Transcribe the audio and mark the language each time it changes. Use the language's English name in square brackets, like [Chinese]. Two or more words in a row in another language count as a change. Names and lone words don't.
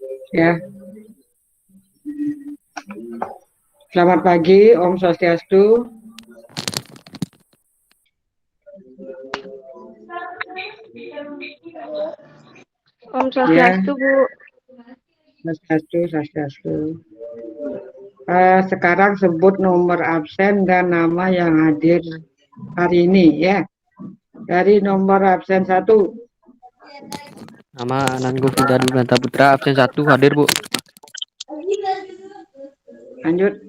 [Indonesian] Ya, selamat pagi, Om Swastiastu. Om Swastiastu, Ya, Bu. Swastiastu, Swastiastu. Sekarang sebut nomor absen dan nama yang hadir hari ini ya. Dari nomor absen 1. Nama Anango Fida Dwinata Putra, absen 1, hadir, Bu. Lanjut.